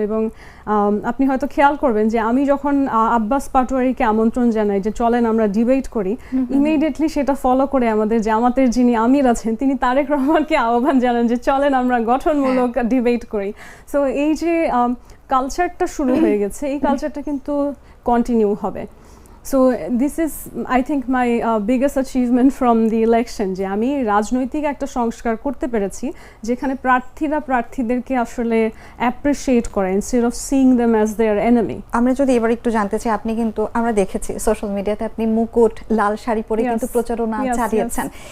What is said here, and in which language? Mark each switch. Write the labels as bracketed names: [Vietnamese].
[Bangla] এবং আপনি হয়তো খেয়াল করবেন যে আমি যখন আব্বাস পাটোয়ারিকে আমন্ত্রণ জানাই যে চলেন আমরা ডিবেট করি, ইমিডিয়েটলি সেটা ফলো করে আমাদের জামাতের যিনি আমির আছেন তিনি তারেক রহমানকে আহ্বান জানান যে চলেন আমরা গঠনমূলক ডিবেট করি। সো এই যে কালচারটা শুরু হয়ে গেছে, এই কালচারটা কিন্তু কন্টিনিউ হবে। [English] So this is, I think, my biggest achievement from the election, [Bangla] যে আমি রাজনৈতিক একটা সংস্কার করতে পেরেছি যেখানে প্রার্থীরা প্রার্থীদেরকে আসলে অ্যাপ্রিশিয়েট করে [English] instead of seeing them as their enemy. [Bangla] আমরা যদি এবার একটু জানতে চাই, আপনি কিন্তু আমরা দেখেছি সোশ্যাল মিডিয়াতে আপনি মুকুট, লাল শাড়ি পরে কিন্তু প্রচারণা চালিয়েছেন।